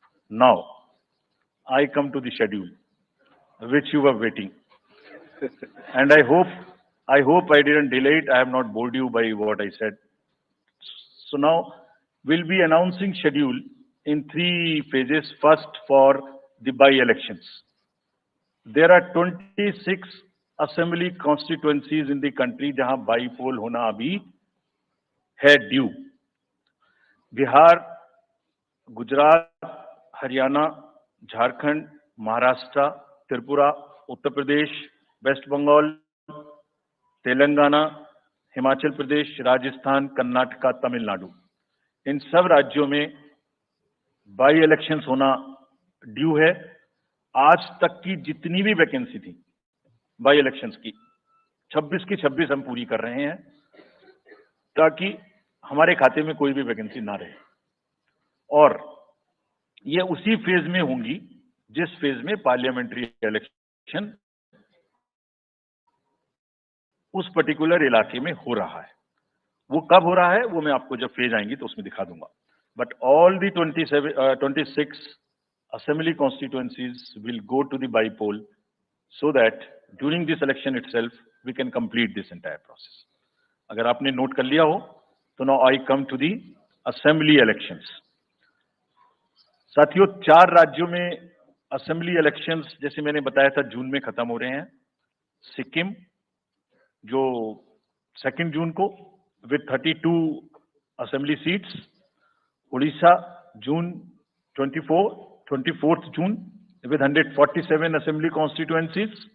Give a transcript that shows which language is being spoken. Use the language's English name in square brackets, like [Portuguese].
[English] Now I come to the schedule which you were waiting, and I hope I didn't delay it. I have not bored you by what I said. So now will be announcing schedule in 3 phases. First, for the by-elections. There are 26 assembly constituencies in the country जहां by poll [Hindi] होना अभी है [English] Due. [Hindi] Bihar, Gujarat, Haryana, Jharkhand, Maharashtra, Tripura, Uttar Pradesh, waste Bengal, Telangana, Himachal Pradesh, Rajasthan, Karnataka, Tamil Nadu, इन सब राज्यों में by elections होना due है। आज तक की जितनी भी वैकेंसी थी बाई इलेक्शंस की, 26 की 26 हम पूरी कर रहे हैं, ताकि हमारे खाते में कोई भी वैकेंसी ना रहे। और ये उसी फेज में होंगी जिस फेज में पार्लियामेंट्री इलेक्शन उस पर्टिकुलर इलाके में हो रहा है। वो कब हो रहा है वो मैं आपको जब फेज आएंगी तो उसमें दिखा दूंगा। [English] But all the 26 assembly constituencies will go to the by poll so that during this election itself we can complete this entire process. [Hindi] अगर आपने नोट कर लिया हो तो [English] now I come to the assembly elections. [Hindi] साथियों, 4 राज्यों में assembly elections जैसे मैंने बताया था जून में खत्म हो रहे हैं. [English] सिक्किम जो 2 जून को with 32 assembly seats, Orissa June 24th June with 147 assembly constituencies,